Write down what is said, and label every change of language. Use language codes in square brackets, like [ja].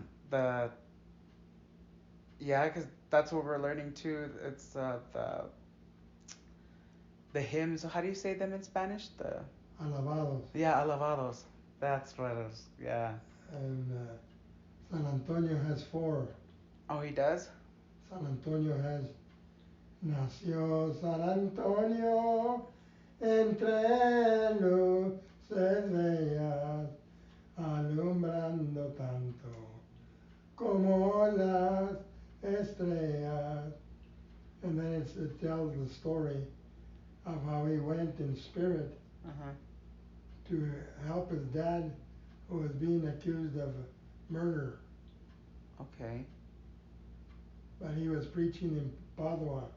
[en] The Yeah, 'cause that's what we're learning too. It's the hymns. How do you say them in Spanish? The [es] Alabados. [en] Yeah, alabados. That's what it is. Yeah. And San Antonio has four. Oh, he does? San Antonio has [es] Nació San Antonio entre luces bellas, alumbrando tanto como las estrellas. [en] And then it tells the story of how he went in spirit Uh-huh. to help his dad who was being accused of murder. Okay. But he was preaching in Padua.